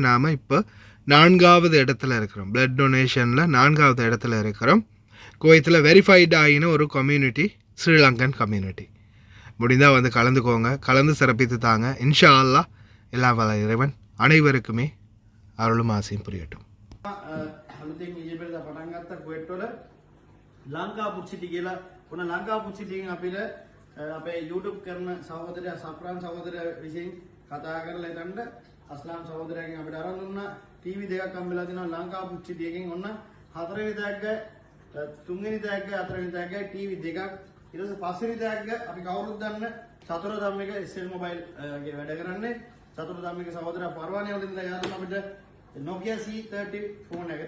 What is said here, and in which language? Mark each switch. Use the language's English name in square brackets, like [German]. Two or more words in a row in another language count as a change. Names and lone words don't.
[Tamil] நாம் இப்போ 4வது இடத்துல இருக்கிறோம். [English] blood donation [Tamil] 4வது இடத்துல இருக்கிறோம். குவைத்தில் வெரிஃபைடு ஆகின ஒரு [English] community Sri Lankan community. [Tamil] முடிந்தால் வந்து கலந்துக்கோங்க, கலந்து சிறப்பித்து தாங்க. [Arabic] إن شاء الله [Tamil] எல்லாம் வல்ல இறைவன் அனைவருக்குமே அருளும் ஆசையும் புரியட்டும். [Sinhala] ලංකා පුච්චිටි කියලා ඔන්න ලංකා පුච්චිටියෙන් අපිට අපේ YouTube කරන සහෝදරයා සප්රාන් සහෝදරයා විසින් කතා කරලා ඉතින්ද අස්ලාම් සහෝදරයාගෙන් අපිට අරන් දුන්නා ටීවී දෙකක් හම්බෙලා තිනවා ලංකා පුච්චිටියකින් ඔන්න 4 වෙනි තෑග්ග 3 වෙනි තෑග්ග 4 වෙනි තෑග්ග ටීවී දෙකක් ඊට පස්සේ 5 වෙනි තෑග්ග අපි කවුරුත් දන්න චතුර ධම්මික SL මොබයිල් ගේ වැඩ කරන්නේ චතුර ධම්මික සහෝදරයා පරවාණිය වලින් ඉඳලා යාළුවා අපිට Nokia C30 ෆෝන් එක.